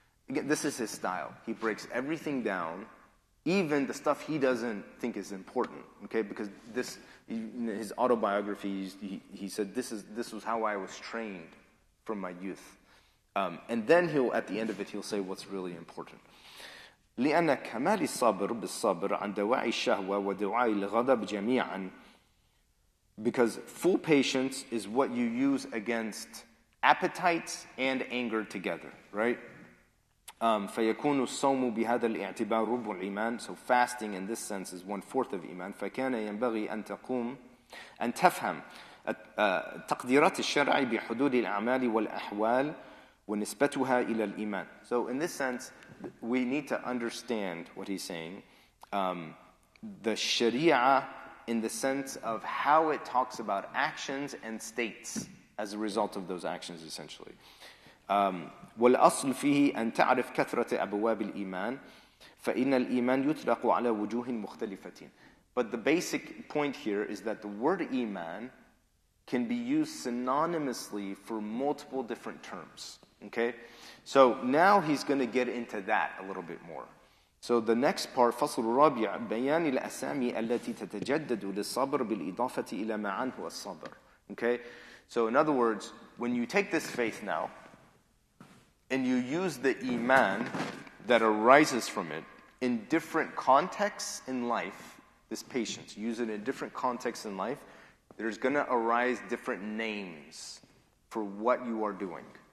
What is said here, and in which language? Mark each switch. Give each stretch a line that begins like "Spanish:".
English: Again, this is his style. He breaks everything down, even the stuff he doesn't think is important. Okay, because his autobiography, he said this was how I was trained from my youth, and then at the end of it he'll say what's really important.
Arabic: لأن كمال الصبر بالصبر عن دواعي الشهوة ودواعي الغضب جميعا.
English: Because full patience is what you use against appetites and anger together, right?
Arabic: فيكون الصوم بهذا الاعتبار ربع الإيمان.
English: So fasting in this sense is 1/4 of iman.
Arabic: فكان ينبغي أن تفهم تقديرات الشرع بحدود الأعمال والأحوال ونسبتها إلى الإيمان.
English: So in this sense, we need to understand what he's saying. The Sharia in the sense of how it talks about actions and states as a result of those actions, essentially.
Arabic: والأصل فيه أن تعرف كثرة أبواب الإيمان فإن الإيمان يطلق على وجوه مختلفة.
English: But the basic point here is that the word iman can be used synonymously for multiple different terms. Okay? So now he's going to get into that a little bit more. So the next part,
Arabic: فصل الرابع بيان الأسامي التي تتجدد للصبر بالإضافة إلى ما عنه الصبر.
English: Okay? So in other words, when you take this faith now, and you use the iman that arises from it in different contexts in life, this patience, use it in different contexts in life, there's going to arise different names for what you are doing.